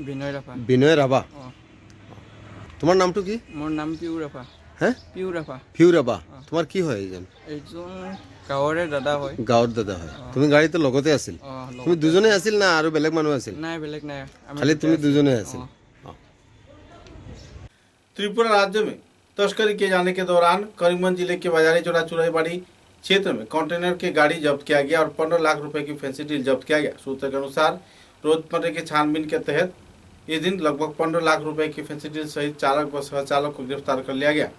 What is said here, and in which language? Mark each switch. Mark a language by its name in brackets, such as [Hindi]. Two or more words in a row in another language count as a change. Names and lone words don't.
[Assamese] বিনয় ৰাভা। বিনয় ৰাভা। তোমাৰ নামটো কি? মোৰ নাম পিউ ৰাভা। হ্যাঁ পিউৰাফা ফিউৰাবা তোমাৰ কি হয় এইজন এইজন গাঁৱৰে দাদা হয় গাঁৱৰ দাদা হয় তুমি গাড়ীটো লগতে আছিল তুমি দুজনে আছিল না আৰু বেলেগ মানুহ আছিল নাই বেলেগ নাই খালি তুমি দুজনে আছিল [Hindi] त्रिपुरा राज्य में तस्करी किए जाने के दौरान करीमगंज जिले के बाजारी चौरा चुराईबाड़ी क्षेत्र में कंटेनर की गाड़ी जब्त किया गया और 15 लाख रुपए की फैंसी डील जब्त किया गया। सूत्र के अनुसार रोजमर्रे की छानबीन के तहत इस दिन लगभग 15 लाख रुपए की फैंसी डील सहित चालक व सह चालक को गिरफ्तार कर लिया गया।